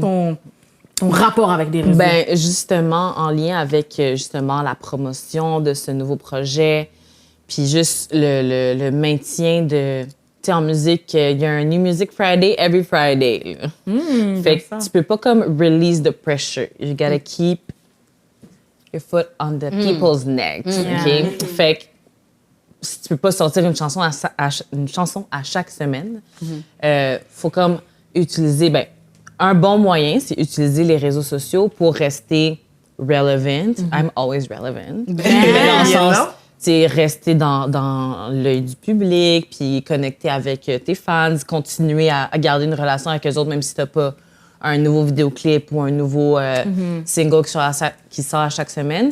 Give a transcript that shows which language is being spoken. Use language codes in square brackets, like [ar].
[fr] ton rapport avec les réseaux? Ben justement, en lien avec justement la promotion de ce nouveau projet, puis juste le maintien de... Tu sais, en musique, il y a un New Music Friday [en] every Friday. [fr] Fait que tu peux pas comme [en] release the pressure. You gotta keep your foot on the people's neck. OK? [fr] Fait que si tu peux pas sortir une chanson à chaque semaine, faut comme utiliser... Ben, un bon moyen, c'est utiliser les réseaux sociaux pour rester relevant. [en] I'm always relevant. [fr] Dans le sens, tu sais, rester dans l'œil du public, puis connecter avec tes fans, continuer à garder une relation avec eux autres, même si t'as pas un nouveau vidéoclip ou un nouveau single qui sort à chaque semaine.